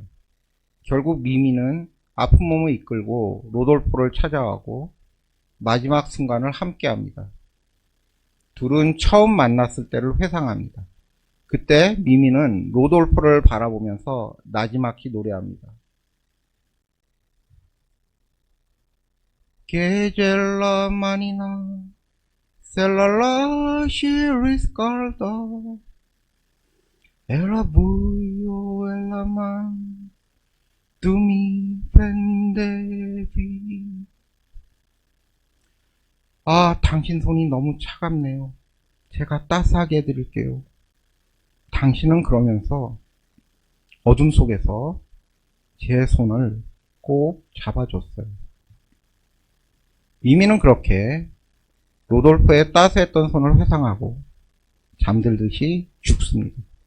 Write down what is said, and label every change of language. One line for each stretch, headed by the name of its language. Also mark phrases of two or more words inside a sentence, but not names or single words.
Korean: 결국 미미는 아픈 몸을 이끌고 로돌포를 찾아가고 마지막 순간을 함께합니다. 둘은 처음 만났을 때를 회상합니다. 그때 미미는 로돌포를 바라보면서 나지막히 노래합니다.
Italian: Che manina se la lasci riscaldare era buio e la man tu mi prendevi.
Korean: 아, 당신 손이 너무 차갑네요. 제가 따스하게 해드릴게요. 당신은 그러면서 어둠 속에서 제 손을 꼭 잡아줬어요. 미미는 그렇게 로돌포의 따스했던 손을 회상하고 잠들듯이 죽습니다.